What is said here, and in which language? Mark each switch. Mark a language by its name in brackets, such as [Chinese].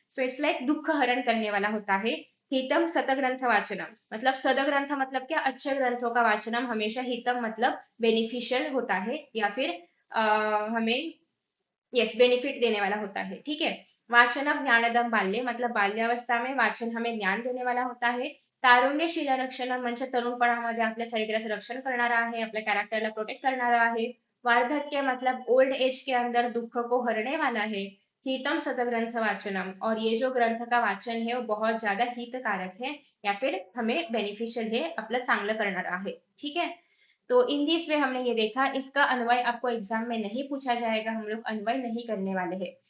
[English] so it's like [Hindi] दुख हरण करने वाला होता है। हितम सतग्रंथ वाचनम मतलब सदग्रंथ मतलब क्या? अच्छे ग्रंथों का वाचनम हमेशा हितम मतलब बेनिफिशियल होता है या फिर हमें यस बेनिफिट देने वाला होता है। ठीक है, वाचनम ज्ञानदम बाल्य मतलब बाल्यावस्था में वाचन हमें ज्ञान देने वाला होता है। [Marathi] तारुण्यशील रक्षण म्हणजे तरुणपणामध्ये आपल्या चरित्राचं रक्षण करणारा आहे, आपल्या कॅरेक्टरला प्रोटेक्ट करणारा आहे। [Hindi] वार्धक्य मतलब ओल्ड एज के अंदर दुख को हरने वाला है। हितम सतग्रंथ वाचनम और ये जो ग्रंथ का वाचन है वो बहुत ज्यादा हितकारक है या फिर हमें बेनिफिशियल है, [Marathi] आपलं चांगलं करणारा आहे। [Hindi] ठीक है, तो [English] in this way [Hindi] हमने ये देखा, इसका अन्वय आपको एग्जाम में नहीं पूछा जाएगा, हम लोग अन्वय नहीं करने वाले हैं।